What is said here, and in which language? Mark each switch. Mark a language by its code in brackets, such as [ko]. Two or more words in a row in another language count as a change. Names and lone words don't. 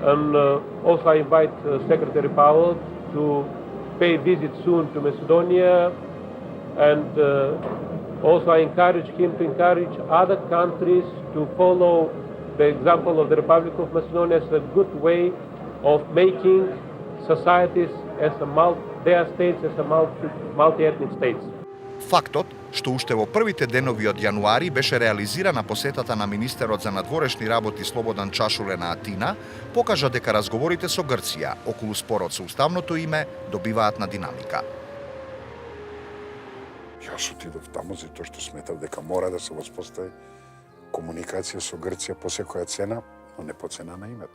[en] And also I invite Secretary Powell to pay a visit soon to Macedonia, and also I encourage him to encourage other countries to follow the example of the Republic of Macedonia as a good way of making societies as their states as a multi-ethnic states. [mk] Фактот што уште во првите денови од јануари беше реализирана посетата на министерот за надворешни работи Слободан Чашуле на Атина, покажа дека разговорите со Грција околу спорот со уставното име добиваат на динамика. Јас отидов таму затоа што сметав дека мора да се воспостави комуникација со Грција по секоја цена, но не по цена на името.